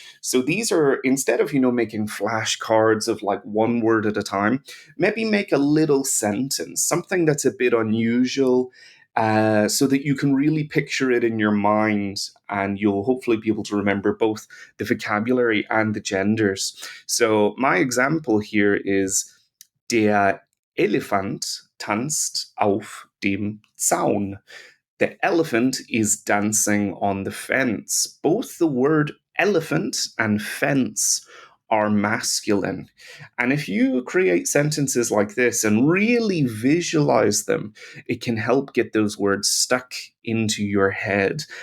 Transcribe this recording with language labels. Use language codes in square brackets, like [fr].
[en] So these are, instead of making flashcards of like one word at a time, maybe make a little sentence, something that's a bit unusual, so that you can really picture it in your mind, and you'll hopefully be able to remember both the vocabulary and the genders. So my example here is [de] der Elefant tanzt auf dem Zaun. [en] The elephant is dancing on the fence. Both the word elephant and fence are masculine. And if you create sentences like this and really visualize them, it can help get those words stuck into your head.